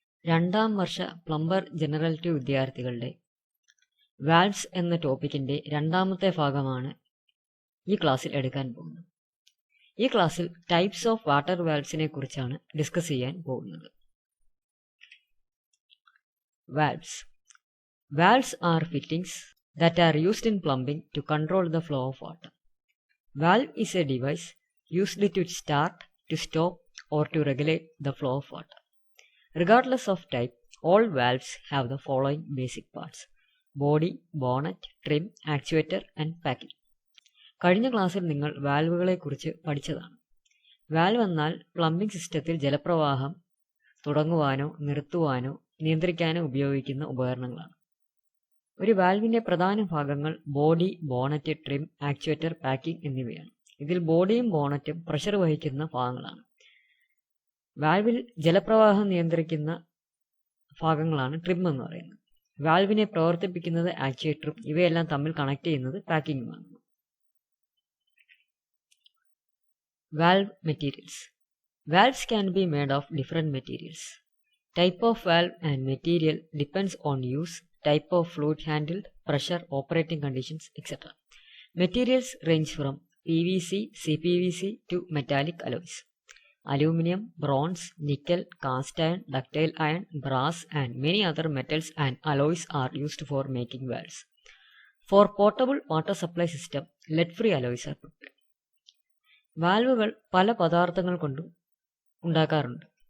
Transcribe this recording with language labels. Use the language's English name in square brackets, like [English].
[Malayalam] രണ്ടാം വർഷ plumber general 2 വിദ്യാർത്ഥികളുടെ valves എന്ന ടോപ്പിക്കിന്റെ രണ്ടാമത്തെ ഭാഗമാണ് ഈ ക്ലാസ്സിൽ എടുക്കാൻ പോകുന്നത്. ഈ ക്ലാസ്സിൽ ടൈപ്സ് ഓഫ് വാട്ടർ വാൽവ്സിനെ കുറിച്ചാണ് ഡിസ്കസ് ചെയ്യാൻ പോകുന്നത്. [English] Valves. Valves are fittings that are used in plumbing to control the flow of water. Valve is a device used to start, to stop, or to regulate the flow of water. Regardless of type, all valves have the following basic parts: body, bonnet, trim, actuator and packing. [Malayalam] കഴിഞ്ഞ ക്ലാസ്സിൽ നിങ്ങൾ വാൽവുകളെ കുറിച്ച് പഠിച്ചതാണ്. Valve എന്നാൽ plumbing സിസ്റ്റത്തിൽ ജലപ്രവാഹം തുടങ്ങുവാനോ നിർത്തുവാനോ നിയന്ത്രിക്കാനോ ഉപയോഗിക്കുന്ന ഉപകരണങ്ങളാണ്. ഒരു വാൽവിന്റെ പ്രധാന ഭാഗങ്ങൾ body, bonnet, trim, actuator, packing എന്നിവയാണ്. ഇതിൽ ബോഡിയും ബോണറ്റും പ്രഷർ വഹിക്കുന്ന ഭാഗങ്ങളാണ്. വാൽവിൽ ജലപ്രവാഹം നിയന്ത്രിക്കുന്ന ഭാഗങ്ങളാണ് ട്രിം എന്ന് പറയുന്നത്. വാൽവിനെ പ്രവർത്തിപ്പിക്കുന്നത് ആക്ച്വേറ്ററും ഇവയെല്ലാം തമ്മിൽ കണക്ട് ചെയ്യുന്നത് പാക്കിങ്ങുമാണ്. [English] Valve materials. Valves can be made of different materials. Type of valve and material depends on use, type of fluid handled, pressure, operating conditions, etc. Materials range from PVC, CPVC to metallic alloys. Aluminum, bronze, nickel, cast iron, ductile iron, brass and many other metals and alloys are used for making valves. For portable water supply system, lead-free alloys are prepared. [Malayalam] വാൽവുകൾ പല പദാർത്ഥങ്ങൾ കൊണ്ടും ഉണ്ടാക്കാറുണ്ട്.